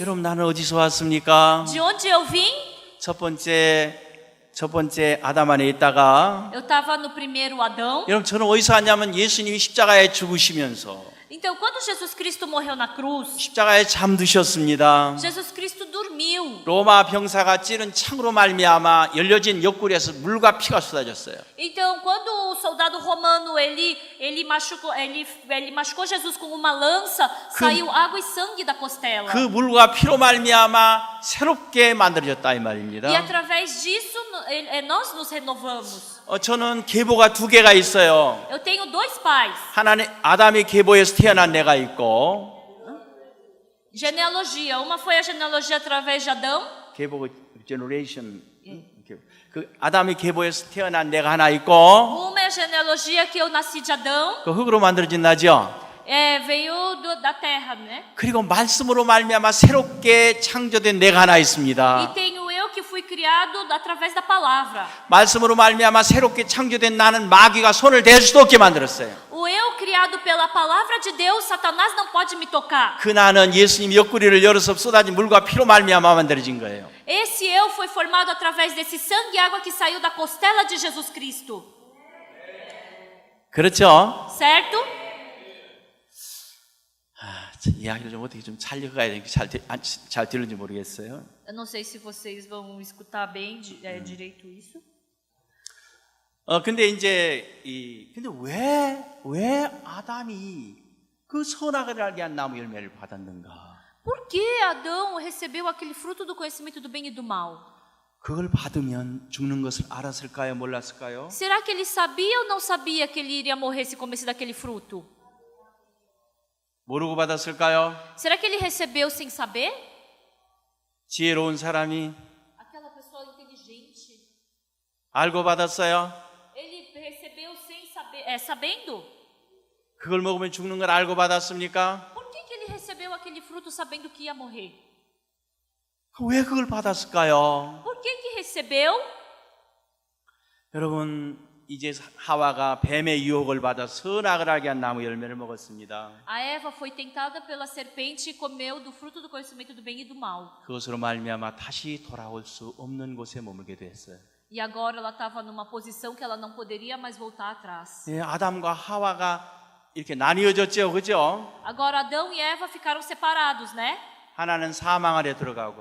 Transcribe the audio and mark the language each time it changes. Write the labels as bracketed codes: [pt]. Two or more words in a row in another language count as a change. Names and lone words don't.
[ko] 여러분 나는 어디서 왔습니까? [pt] De onde eu vim? [ko] 첫 번째 아담 안에 있다가 [pt] Eu estava no primeiro Adão. [ko] 여러분 저는 어디서 왔냐면 예수님이 십자가에 죽으시면서 [pt] Então, quando Jesus Cristo morreu na cruz, [ko] 십자가에 잠드셨습니다. [pt] Jesus Cristo dormiu. [ko] 로마 병사가 찌른 창으로 말미암아 열려진 옆구리에서 물과 피가 쏟아졌어요. [pt] Então, quando o soldado romano ele machucou Jesus com uma lança, saiu água e sangue da costela. [ko] 그 물과 피로 말미암아 새롭게 만들어졌다 이 말입니다. [pt] E através disso nós nos renovamos. [ko] 저는 계보가 두 개가 있어요. [pt] Eu tenho dois pais. [ko] 하나는 아담의 계보에서 태어난 내가 있고 [pt] Genealogia. Uma foi a genealogia através de Adão. [ko] 계보 generation 그 아담의 계보에서 태어난 내가 하나 있고 [pt] Uma é a genealogia que eu nasci de Adão. [ko] 그 흙으로 만들어진 나죠. [pt] Veio da terra, né? [ko] 그리고 말씀으로 말미암아 새롭게 창조된 내가 하나 있습니다. [pt] E tenho eu que fui criado através da palavra. [ko] 말씀으로 말미암아 새롭게 창조된 나는 마귀가 손을 댈 수도 없게 만들었어요. [pt] O eu criado pela palavra de Deus, Satanás não pode me tocar. [ko] 그 나는 예수님 옆구리를 열어서 쏟아진 물과 피로 말미암아 만들어진 거예요. [pt] Esse eu foi formado através desse sangue e água que saiu da costela de Jesus Cristo. [ko] 그렇죠? [pt] Certo? [ko] 이야기를 좀 어떻게 좀 살려가야 되는지 잘 들는지 모르겠어요. [pt] Eu não sei se vocês vão escutar bem direito isso. [ko] 근데 이제 근데 왜 아담이 그 선악을 알게 한 나무 열매를 받았는가? [pt] Por que Adão recebeu aquele fruto do conhecimento do bem e do mal? [ko] 그걸 받으면 죽는 것을 알았을까요? 몰랐을까요? [pt] Será que ele sabia ou não sabia que ele iria morrer se comesse daquele fruto? [ko] 모르고 받았을까요? [pt] Será que ele recebeu sem saber? [ko] 지혜로운 사람이 [pt] Aquela pessoa inteligente, [ko] 알고 받았어요? [pt] ele recebeu sem saber, sabendo? [ko] 그걸 먹으면 죽는 걸 알고 받았습니까? [pt] Por que ele recebeu aquele fruto sabendo que ia morrer? [ko] 왜 그걸 받았을까요? [pt] Por que recebeu? [ko] 여러분, 이제 하와가 뱀의 유혹을 받아 선악을 알게 한 나무 열매를 먹었습니다. [pt] A Eva foi tentada pela serpente e comeu do fruto do conhecimento do bem e do mal. [ko] 그것으로 말미암아 다시 돌아올 수 없는 곳에 머물게 됐어요. [pt] E agora ela estava numa posição que ela não poderia mais voltar atrás. [ko] 예, 아담과 하와가 이렇게 나뉘어졌죠, 그죠? [pt] Agora Adão e Eva ficaram separados, né? [ko] 하나는 사망 아래 들어가고